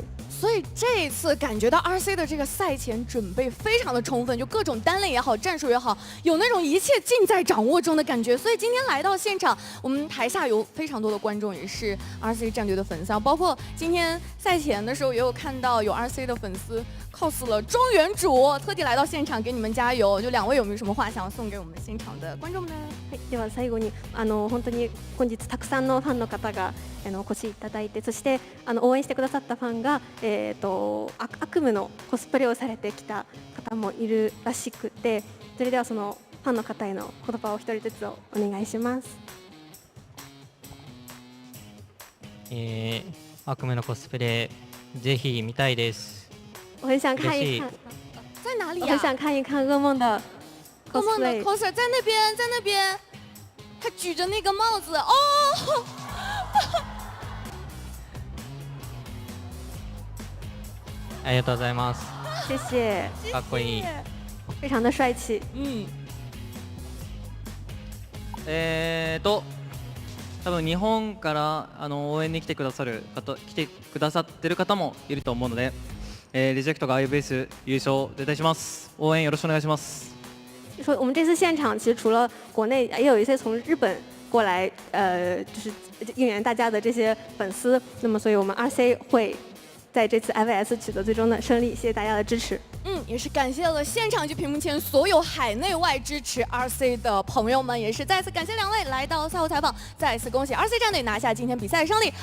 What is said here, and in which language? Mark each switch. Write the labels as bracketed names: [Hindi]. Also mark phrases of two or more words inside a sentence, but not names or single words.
[Chinese] 所以这一次感觉到 RC 的这个赛前准备非常的充分，就各种单类也好，战术也好，有那种一切尽在掌握中的感觉。所以今天来到现场，我们台下有非常多的观众，也是 RC 战队的粉丝，包括今天赛前的时候也有看到有 RC 的粉丝 cos 了庄园主，特地来到现场给你们加油。就2位有没有什么话想要送给我们现场的观众们呢？ [Japanese] では最後に本当に本日たくさんのファンの方がお越しいただいて、そして応援してくださったファンが悪夢のコスプレをされてきた方もいるらしくて、それではそのファンの方への言葉を一人ずつお願いします。悪夢のコスプレぜひ見たいです。 [Chinese] 我很想看一看，在哪里呀？我很想看一看噩梦的 cosplay。噩梦的 coser 在那边，在那边，他举着那个帽子哦。 [Japanese] ありがとうございます。 [Chinese] 谢谢。 [Japanese] かっこいい。 [Chinese] 非常的帅气。 [Japanese] 多分日本から応援に来てくださってる方もいると思うので、リジェクトが IVS 优勝絶対します。応援よろしくお願いします。 [Chinese] 说我们这次现场其实除了国内，也有一些从日本过来，就是应援大家的这些粉丝。那么，所以我们 RC 会在这次 IVS 取得最终的胜利。谢谢大家的支持。也是感谢了现场及屏幕前所有海内外支持 RC 的朋友们，也是再次感谢2位来到赛后采访，再次恭喜 RC 战队拿下今天比赛胜利。